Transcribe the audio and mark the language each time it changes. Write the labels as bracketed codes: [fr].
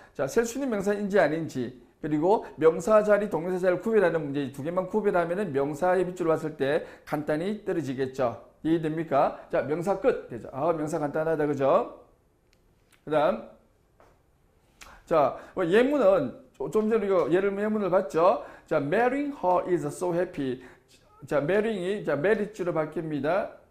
[ko] 자, 셀 수 있는 명사인지 아닌지 그리고 명사 자리, 동명사 자리를 구별하는 문제 두 개만 구별하면은 명사의 밑줄을 왔을 때 간단히 떨어지겠죠. 이해됩니까? 자, 명사 끝 되죠. 명사 간단하다 그죠? 그 다음 자, 예문은 좀 전에 이거 예문을 봤죠? [en] 자, marrying her is so happy. [ko] 자, marriage로 바뀝니다.